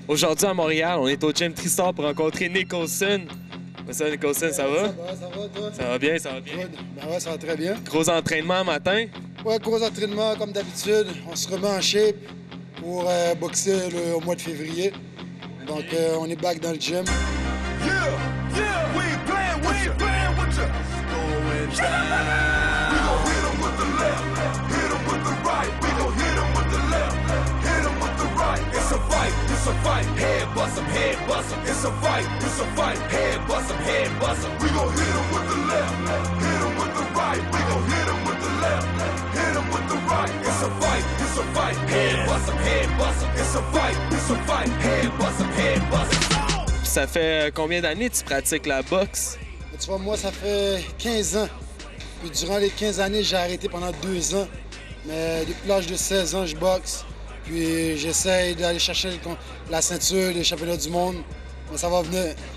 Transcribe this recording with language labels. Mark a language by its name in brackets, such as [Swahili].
[French] Aujourd'hui à Montréal, on est au Gym Tristar pour rencontrer Nicholson. [English] What's up, Nicholson, [French] ça va? Ça va, toi? Ça va bien, ça va bien. [English] Good. [French] Ben ouais, ça va très bien. Gros entraînement matin. Ouais, gros entraînement comme d'habitude. On se remet en shape pour boxer au mois de février. Donc, on est back dans le gym. [English] Yeah, yeah, we ain't playing with you. Going down. We gon' hit 'em with the left, hit 'em with the right. We gon' hit 'em with the left, hit 'em with the right. It's a fight, head bust 'em, head bust 'em. It's a fight, head bust 'em, head bust 'em. We gon' hit 'em with the left, hit 'em with the right. We gon' hit 'em with the left, hit 'em with the right. It's a fight, head bust 'em, head bust 'em. It's a fight, head bust 'em, head bust 'em. [French] Ça fait combien d'années que tu pratiques la boxe? Tu vois, moi, ça fait 15 ans. Puis durant les 15 années, j'ai arrêté pendant 2 ans. Mais depuis l'âge de 16 ans, je boxe. Puis j'essaye d'aller chercher la ceinture des championnats du monde. Mais ça va venir.